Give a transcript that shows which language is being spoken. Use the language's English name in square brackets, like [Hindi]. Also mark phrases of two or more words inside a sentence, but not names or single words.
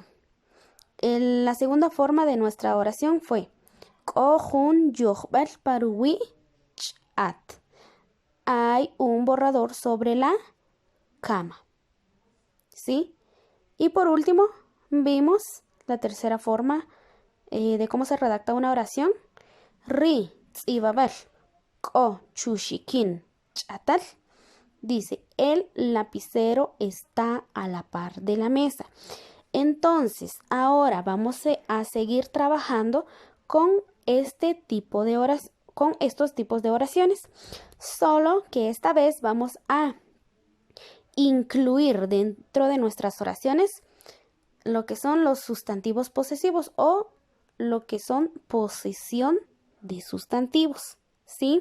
[Spanish] La segunda forma de nuestra oración fue [Kaqchikel] jun yohbal paruwi chat. [Spanish] Hay un borrador sobre la cama. ¿Sí? Y por último, vimos la tercera forma de cómo se redacta una oración. [Kaqchikel] Ri tzibabal ko chushikin chatal. [Spanish] Dice, el lapicero está a la par de la mesa. Entonces, ahora vamos a seguir trabajando con estos tipos de oraciones. Solo que esta vez vamos a incluir dentro de nuestras oraciones lo que son los sustantivos posesivos o lo que son posesión de sustantivos, ¿sí?